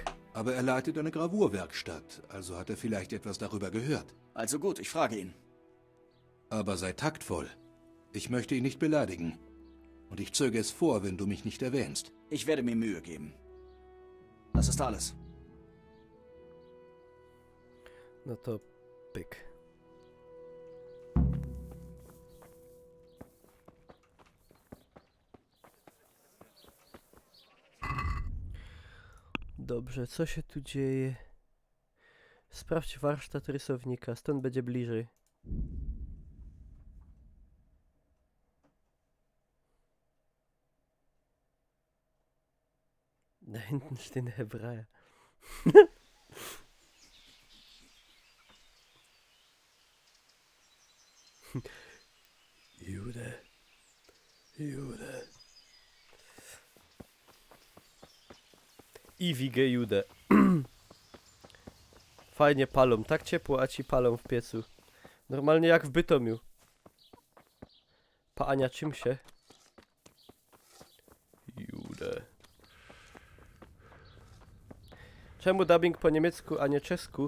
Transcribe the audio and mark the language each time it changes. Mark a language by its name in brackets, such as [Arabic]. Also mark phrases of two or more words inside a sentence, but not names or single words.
[German] Aber er leitet eine Gravurwerkstatt, also hat er vielleicht etwas darüber gehört. Also gut, ich frage ihn. Aber sei taktvoll. Ich möchte ihn nicht beleidigen. Und ich zöge es vor, wenn du mich nicht erwähnst. Ich werde mir Mühe geben. Das ist alles. [Polish] No to pyk. Dobrze, co się tu dzieje? Sprawdź warsztat rysownika, stąd będzie bliżej. [German] Da hinten stehen Hebräer. Jude. Jude. Iwige Jude. [Polish] Fajnie palą, tak ciepło, a ci palą w piecu. Normalnie jak w Bytomiu. Ania, czym się? Jude. Czemu dubbing po niemiecku, a nie czesku?